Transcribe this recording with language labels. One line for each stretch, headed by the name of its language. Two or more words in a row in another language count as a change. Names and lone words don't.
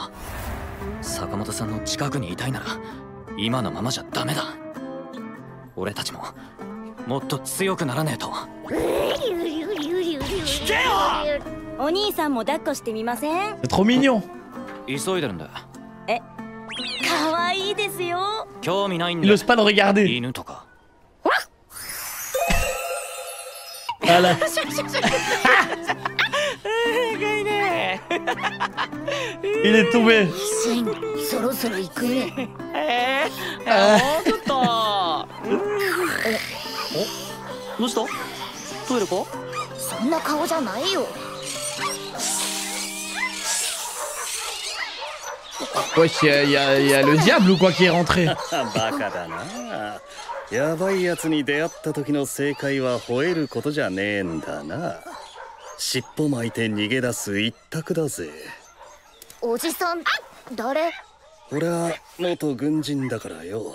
Japanese: 坂本さんの近くにいたいなら今のままじゃダメだ。俺たちももっと強くならねえと。聞けよ。お兄さんも抱っこしてみません？
French: C'est trop mignon.
Japanese: 急いでるんだ。え、可愛いですよ。興味ないん
French: Il
Japanese: だ。
French: ose pas le regarder.
Japanese: 犬とか。
French: Voilà.
Japanese: がいね。
French: Il est tombé.
Japanese: そろそろ行くね。もうちょっと。どうした？トイレか？そんな顔じゃないよ。
French: Wesh, y a le diable ou quoi qui est rentré.
Japanese: バカだな。やばいやつに出会った時の正解は吠えることじゃねえんだな。尻尾巻いて逃げ出す一択だぜ。おじさん、誰？俺は元軍人だからよ。